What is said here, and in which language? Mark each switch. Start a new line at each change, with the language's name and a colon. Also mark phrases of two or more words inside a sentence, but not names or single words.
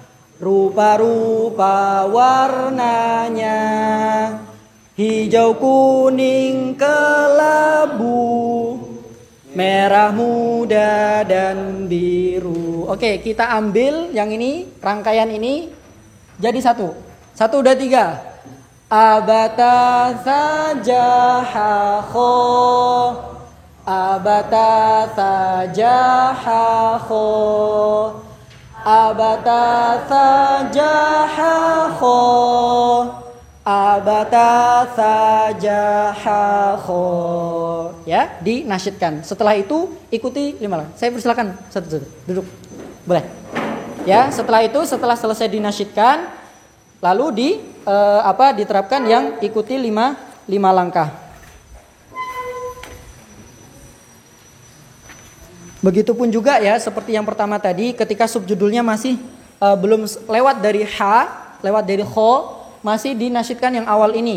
Indonesian: Rupa-rupa warnanya. Hijau, kuning, kelabu, merah muda dan biru. Oke, kita ambil yang ini, rangkaian ini jadi 1. 1, 2, 3.
Arabic: أ ب ت ث ج ح خ، أ ب ت ث ج ح خ، أ ب ت ث ج ح خ، أ ب ت ث ج ح خ.
Indonesian: Ya, dinasyidkan. Setelah itu ikuti 5 langkah. Saya persilakan satu-satu duduk. Boleh. Ya, setelah itu setelah selesai dinasyidkan lalu diterapkan yang ikuti 5 langkah. Begitupun juga ya seperti yang pertama tadi ketika subjudulnya masih belum lewat dari H lewat dari kho masih dinasyidkan yang awal ini.